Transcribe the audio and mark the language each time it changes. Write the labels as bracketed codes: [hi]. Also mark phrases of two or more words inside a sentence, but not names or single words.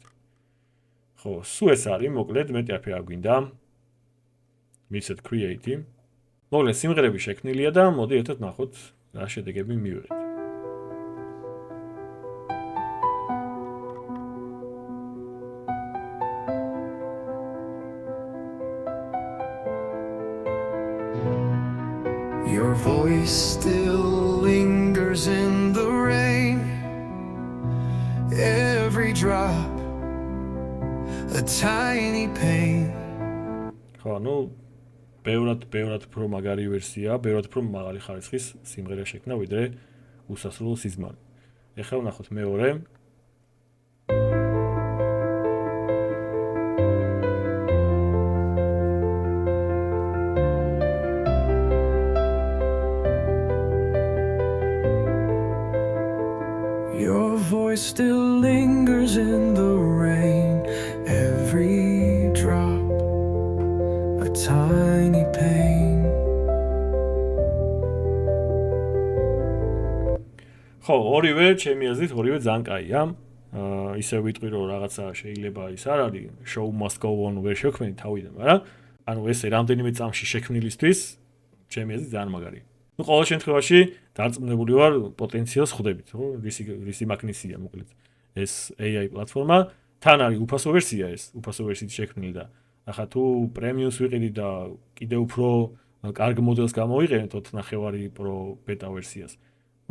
[ka] ხო, სულ ეს არის, მოკლედ, მეტი არაფერი არ გვინდა. მივიცეთ create. მოკლედ, სიმღერები შექმნილია და მოდი ერთად ნახოთ რა შედეგები მივიღეთ. [en] Your voice still lingers in the rain Every drop a tiny pain [ka] ხო, ბევრად უფრო მაგარი ვერსია, ბევრად უფრო მაღალი ხარისხის სიმღერა შექმნა, ვიდრე უსასრულო სიზმარი. ეხლა ვნახოთ მეორე. [en] Your voice still lingers in the rain Every drop a tiny pain [ka] ხო, ორივე ჩემი აზრით, ორივე ძალიან კაია. ისე ვიტყვი რომ რაღაცა შეიძლება ის არ არის [en] show must go on [ka] ვერ შექმნი თავიდან, მაგრამ ანუ ესე რამდენიმე წამში შექმნილისთვის ჩემი აზრით ძალიან მაგარია. ყოველ შემთხვევაში დარწმუნებული ვარ პოტენციალს ხვდებით, ხო? რისი მაგნისია მოკლედ ეს AI პლატფორმა. თან არის უფასო ვერსია ეს, უფასო ვერსიით შექმნილი და ახლა თუ პრემიუმს ვიყიდით და კიდევ უფრო კარგ მოდელს გამოვიყენეთ 4.5 Pro beta ვერსიას.